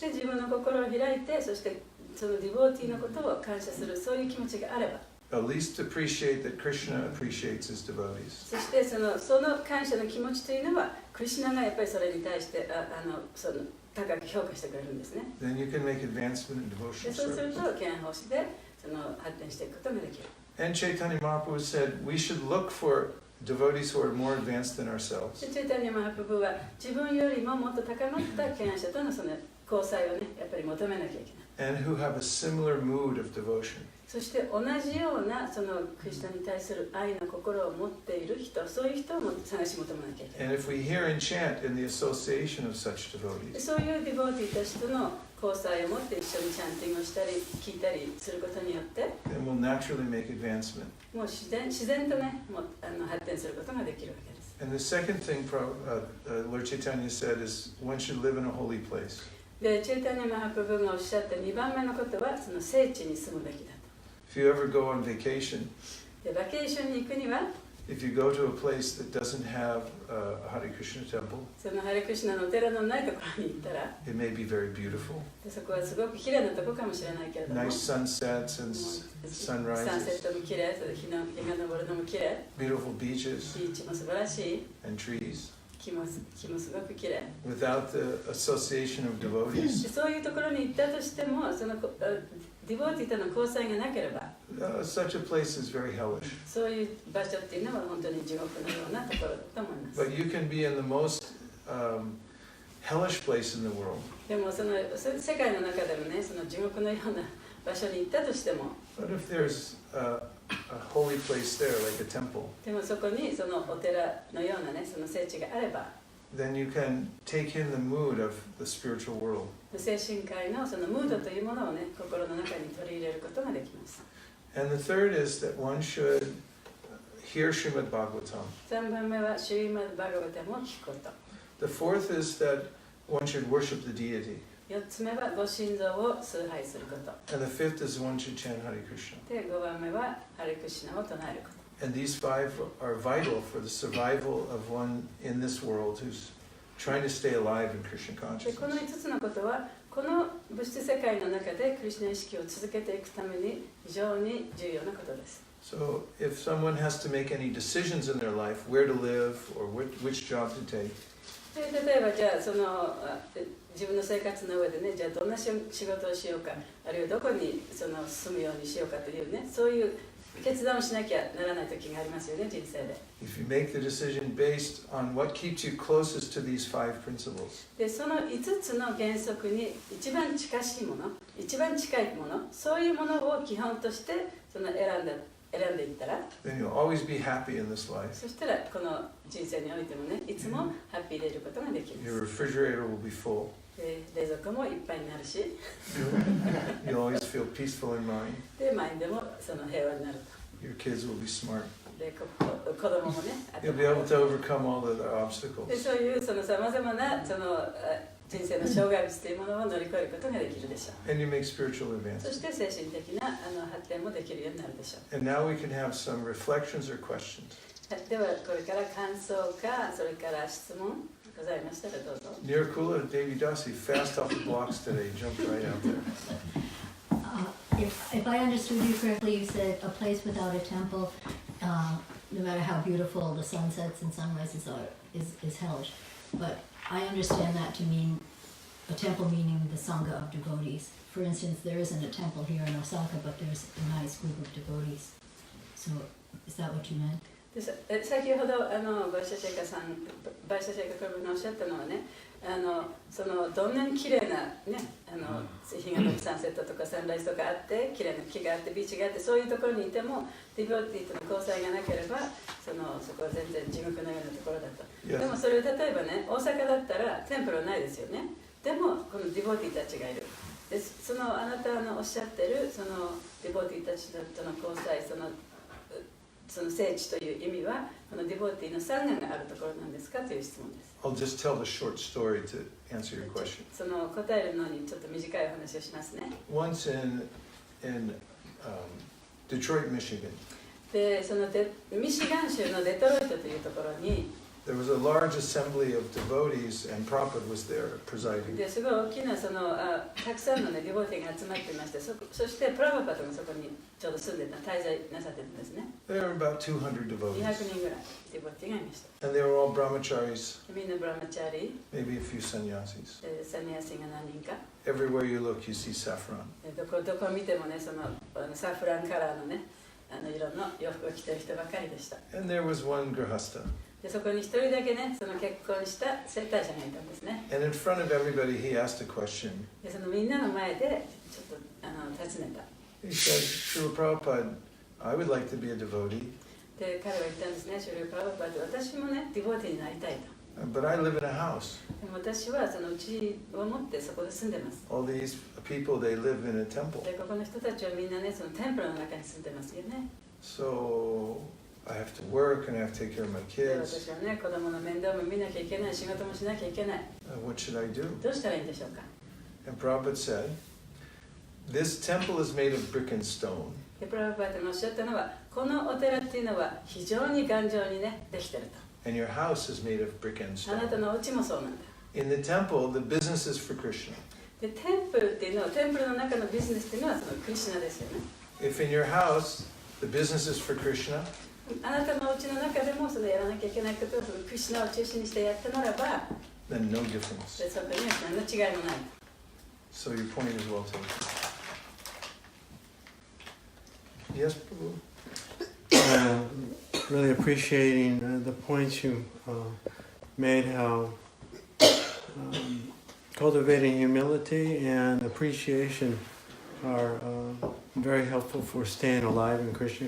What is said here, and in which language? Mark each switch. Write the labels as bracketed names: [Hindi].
[Japanese] で自分の心を開いて、そしてそのディボーティーのことを感謝する、そういう気持ちがあれば、 [English] at least appreciate that Krishna appreciates his devotees. [Japanese] そしてその感謝の気持ちというのは、クリシュナがやっぱりそれに対してその高く評価してくれるんですね。 [English] Then you can make advancement in [Japanese] で [English] devotional [Japanese] そうする [English] service. [Japanese] と、憲法師でその発展していくことができる。 [English] And Chaitanya Mahaprabhu said we should look for devotees who are more advanced than ourselves. [Japanese] でチェイタニア・マハプブは自分よりももっと高まった権威者とのその交際をね、やっぱり求めなきゃいけない。 [English] And who have a similar mood of devotion. [Japanese] そして同じようなそのクリスチャンに対する愛の心を持っている人、そういう人を探し求めなきゃいけない。 [English] And if we hear and chant in the association of such [Japanese] で [English] devotees, [Japanese] そういうディボーティーたちとの交際を持って一緒にチャンティングをしたり聞いたりすることによって、 [English] then we'll naturally make advancement. [Japanese] もう自然とね、もう発展することができるわけです。 [English] And the second thing Lord Chaitanya said is one should live in a holy place. [Japanese] でチェイタニア・マハプブがおっしゃった2番目のことは、その聖地に住むべきだと。 [English] If you ever go on vacation, [Japanese] でバケーションに行くには、 [English] if you go to a place that doesn't have a Hare Krishna temple, [Japanese] そのハレクシュナのお寺のないところに行ったら、 [English] it may be very beautiful. [Japanese] でそこはすごく綺麗なところかもしれないけれども、 [English] Nice sunsets and [Japanese] サンセッ [English] sunrises, [Japanese] トも綺麗、それ日が昇るのも綺麗、 [English] beautiful beaches [Japanese] ビーチも素晴らしい、 [English] and trees. [Japanese] 木もすごく綺麗。 [English] Without the association of devotees, [Japanese] でそういうところに行ったとしても、そのディボーティーとの交際がなければ、 [English] such a place is very hellish. [Japanese] そういう場所っていうのは本当に地獄のようなところだと思います。 [English] But you can be in the most hellish place in the world. [Japanese] でもその世界の中でもね、その地獄のような場所に行ったとしても、 [English] But if there's a holy place there, like a temple, [Japanese] でもそこにそのお寺のようなね、その聖地があれば、 [English] then you can take in the mood of the spiritual world. [Japanese] 精神界のそのムードというものをね、心の中に取り入れることができます。 [English] And the third is that one should hear Srimad Bhagavatam. [Japanese] 3番目はシュリマド・バガバタムを聞くこと。 [English] The fourth is that one should worship the deity. [Japanese] 4つ目はご神像を崇拝すること。 [English] And the fifth is one should chant Hare Krishna. [Japanese] で、5番目はハレクシナを唱えること。 [English] And these five are vital for the survival of one in this world who's trying to stay alive in Krishna [Japanese] で、この [English] consciousness. [Japanese] 5つのことは、この物質世界の中でクリシュナ意識を続けていくために非常に重要なことです。 [English] So if someone has to make any decisions in their life, where to live or which job to take, [Japanese] で例えばじゃあその自分の生活の上でね、じゃあどんな仕事をしようか、あるいはどこにその住むようにしようかというね、そういう決断をしなきゃならない時がありますよね、人生で。 [English] if you make the decision based on what keeps you closest to these five principles, [Japanese] でその5つの原則に一番近しいもの、一番近いもの、そういうものを基本としてその選んでいったら、 [English] then you'll always be happy in this life. [Japanese] そしたらこの人生においてもね、いつもハッピーでいることができま [English] Your [Japanese] す。 [English] refrigerator will be full. [Japanese] で冷蔵庫もいっぱいになるし、 [English] You'll always feel peaceful in mind. [Japanese] でマインドもその平和になると。 [English] Your kids will be smart. [Japanese] で子供もね、 [English] You'll be able to overcome all of the obstacles. [Japanese] でそういうそのさまざまなその人生の障害物というものを乗り越えることができるでしょう。 [English] And you make spiritual [Japanese] そ [English] advances. [Japanese] して精神的な発展もできるようになるでしょう。 [English] And now we can have some reflections or questions. [Japanese] ではこれから感想か、それから質問ございましたらどうぞ。 [English] Nirkula Devi Dasi, fast off the blocks today, jumped right out there. If I understood you correctly, you said a place without a temple, no matter how beautiful the sunsets and sunrises are, is hellish. But I understand that to mean a temple meaning the Sangha of devotees. For instance, there isn't a temple here in Osaka, but there's a nice group of devotees. So, is that what you meant? [Japanese] で先ほどバイシャシェイカ君のおっしゃったのはね、そのどんなに綺麗なね、日が昇るサンセットとかサンライズとかあって、綺麗な木があってビーチがあって、そういうところにいてもディボティとの交際がなければそこは全然地獄のようなところだと。 [English] Yes. [Japanese] でもそれを例えばね、大阪だったらテンプルはないですよね。でもこのディボティたちがいる。でそのあなたのおっしゃってるそのディボティたちとの交際、その聖地という意味はこのディボティのサンガがあるところなんですかという質問です。 [English] I'll just tell the short story to answer your question. [Japanese] その答えるのにちょっと短いお話をしますね。 [English] Once in Detroit, Michigan, [Japanese] で、ミシガン州のデトロイトというところに [English] there was a large assembly of devotees, and Prabhupada was there presiding. [Japanese] ですごい大きなたくさんの、ね、ディボーティーが集まっていまして、そしてプラバパトがそこにちょうど住んでた、滞在なさってたんですね。 [English] There were about 200 [Japanese] 200 [English] devotees, [Japanese] 人ぐらいディボーティーがいました。 [English] and they were all brahmacharis, [Japanese] みんなブラマチャーリ [English] maybe a few sannyasis. [Japanese] ー、サニアシが何人か。 [English] Everywhere you look, you see saffron. [Japanese] どこ見てもね、サフランカラーのね、色の洋服を着てる人ばかりでした。 [English] And there was one grihasta. [Japanese] でそこに一人だけね、結婚した生体者がいたんですね。 [English] And in front of everybody, he asked a question. [Japanese] でみんなの前でちょっと尋ねた。 [English] He said, Srila Prabhupada, I would like to be a devotee, [Japanese] で彼は言ったんですね、シュリー・プラバパーって私もね、ディボーティーになりたいと。 [English] but I live in a house. [Japanese] でも私は家を持ってそこで住んでます。 [English] All these people, they live in a temple. [Japanese] でここの人たちはみんなね、テンプルの中に住んでますよね。 [English] So I have to work and I have to take care of my [Japanese] で [English] kids. [Japanese] 私はね、子供の面倒も見なきゃいけない、仕事もしなきゃいけない。 [English] What should I do? [Japanese] どうしたらいいんでしょうか。 [English] And Prabhupada said, this temple is made of brick and stone. [Japanese] でプラバパーっておっしゃったのは、このお寺っていうのは非常に頑丈にね、できてると。 [English] And your house is made of brick and [Japanese] あなた [English] stone. [Japanese] のお家もそうなんだ。 [English] In the temple, the business is for Krishna. [Japanese] でテンプルっていうのは、テンプルの中のビジネスっていうのはクリシュナですよね。 [English] If in your house, the business is for Krishna, [Japanese] あなたのお家の中でもやらなきゃいけないことをクリシュナを中心にしてやったならば、 [English] then no difference. [Japanese] でそこには何の違いもない。 [English] So your point is well taken. Yes, Prabhu? Really appreciating the points you made, how cultivating humility and appreciation are very helpful for staying alive in Krishna